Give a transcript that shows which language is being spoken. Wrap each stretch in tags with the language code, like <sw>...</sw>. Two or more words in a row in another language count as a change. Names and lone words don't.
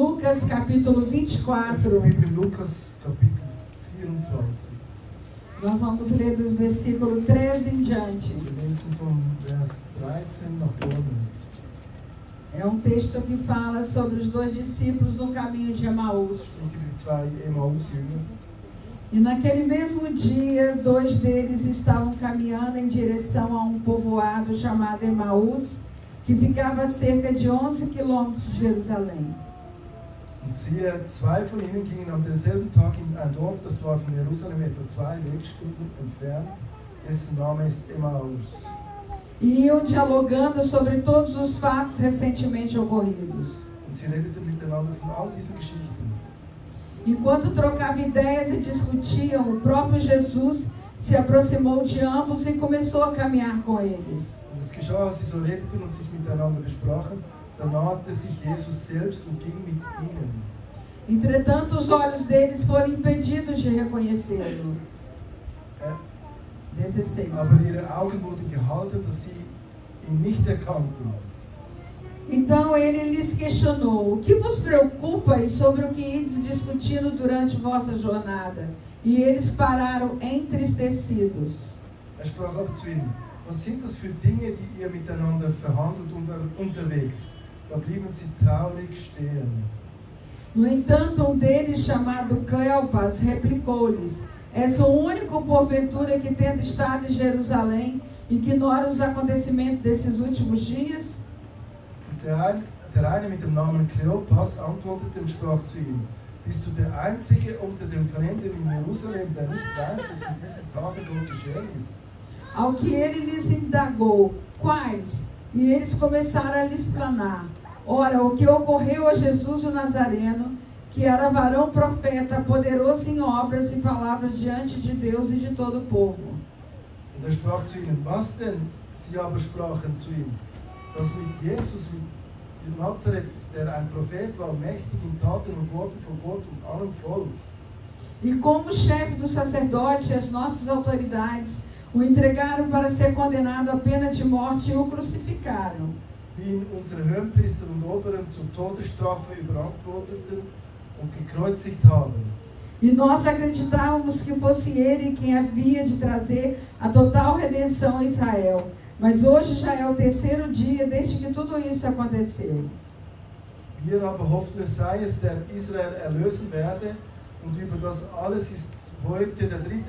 <pt>Lucas capítulo 24.</pt> <de>Bibel in Lukas Kapitel 24.</de> <pt>Nós vamos ler do versículo 13 em diante.</pt> <de>Wir lesen vom Vers 13 nach vorne.</de> <pt>É um texto que fala sobre os dois discípulos no caminho de Emaús.</pt> <de>Und die zwei Emmaus-Jünger.</de> <pt>E naquele mesmo dia, dois deles estavam caminhando em direção a um povoado chamado Emaús, que ficava a cerca de 11 quilômetros de Jerusalém.</pt> <de>Und siehe, zwei von ihnen gingen am selben Tag in ein Dorf, das war von Jerusalem etwa 2 Wegstunden entfernt, dessen Name ist Emmaus.</de> <pt>E iam dialogando sobre todos os fatos recentemente ocorridos.</pt> <de>Und sie redeten miteinander von all diesen Geschichten.</de> <pt>Enquanto trocavam ideias e discutiam, o próprio Jesus se aproximou de ambos e começou a caminhar com eles.</pt> <de>Und es geschah, als sie so redeten und sich miteinander besprachen, da nahte sich Jesus selbst und ging mit ihnen.</de> <pt>Entretanto, os olhos deles foram impedidos de reconhecê-lo. 16.</pt> <de>Aber ihre Augen wurden gehalten, dass sie ihn nicht erkannten.</de> <pt>Então ele lhes questionou: o que vos preocupa e sobre o que ides discutindo durante vossa jornada? E eles pararam entristecidos.</pt> <de>Sprach aber zu ihnen: Was sind das für Dinge, die ihr miteinander verhandelt unterwegs? Da blieben sie traurig stehen.</de> <pt>No entanto, um deles, chamado Cleopas, replicou-lhes: És o único, porventura, que tendo estado em Jerusalém, ignora os acontecimentos desses últimos dias?</pt> <de>Der eine mit dem Namen Kleopas antwortete und sprach zu ihm: Bist du der Einzige unter den Fremden in Jerusalem, der nicht weiß, was in diesen Tagen dort geschehen ist?</de> <pt>Ao que ele lhes indagou: Quais? E eles começaram a lhe explanar. Ora, o que ocorreu a Jesus o Nazareno, que era varão profeta, poderoso em obras e palavras diante de Deus e de todo o povo.</pt> <de>Und sprach zu ihnen: Was denn? Sie aber sprachen zu ihm: Dass mit Jesus in Nazareth, der ein Prophet war, mächtig in Taten und Worten von Gott und allem Volk.</de> <pt>E como chefe do sacerdote, as nossas autoridades o entregaram para ser condenado à pena de morte e o crucificaram.</pt> <de>Wie ihn unsere Hohenpriester und Oberen zur Todesstrafe überantworteten und gekreuzigt haben.</de> <pt>E nós acreditávamos que fosse ele quem havia de trazer a total redenção a Israel. Mas hoje já é o 3º dia desde que tudo isso aconteceu.</pt> <de>Wir aber hofften, es sei es, der Israel erlösen werde, und über das alles ist heute der 3.</de>